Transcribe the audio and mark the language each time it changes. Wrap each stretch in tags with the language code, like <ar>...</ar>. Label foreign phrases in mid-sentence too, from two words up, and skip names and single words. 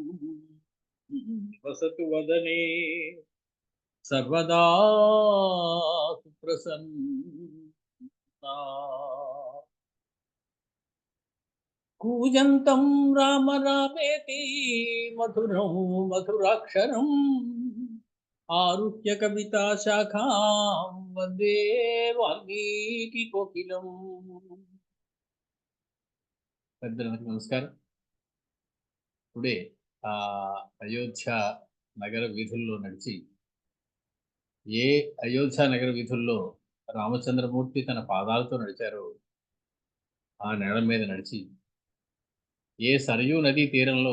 <sa>निवसतु वदने सर्वदा सुप्रसन्ना कूजन्तं राम रामेति मधुरं मधुराक्षरम् आरुह्य कविता शाखां वन्दे वाल्मीकि कोकिलम्.</sa> <te>పెద్దలందరికీ నమస్కారం. టుడే అయోధ్య నగర వీధుల్లో నడిచి, ఏ అయోధ్య నగర వీధుల్లో రామచంద్రమూర్తి తన పాదాలతో నడిచారో ఆ నేల మీద నడిచి, ఏ సరయూ నదీ తీరంలో</te>